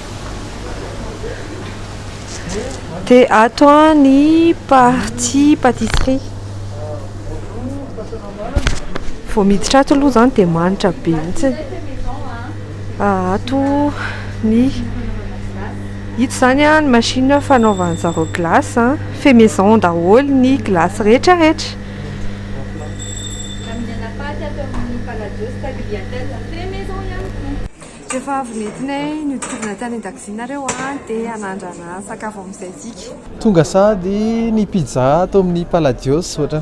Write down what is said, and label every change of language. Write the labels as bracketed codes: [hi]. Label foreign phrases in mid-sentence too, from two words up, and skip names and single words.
[mg] Dia ato ny [fr] partie pâtisserie. [mg] Vao miditra ato aloha zany dia manitra be mihitsy. Ato ny hita zany ny machine fanaovan'zareo glace [fr] fait maison [mg] daholo ny glace rehetrarehetra. Rehefa avy nentinay nodikivina tany an-dakozia nareo dia hanandrana sakafo amin'izay tsika. Tonga sady ny pizza atao amin'ny Palladios ohatra.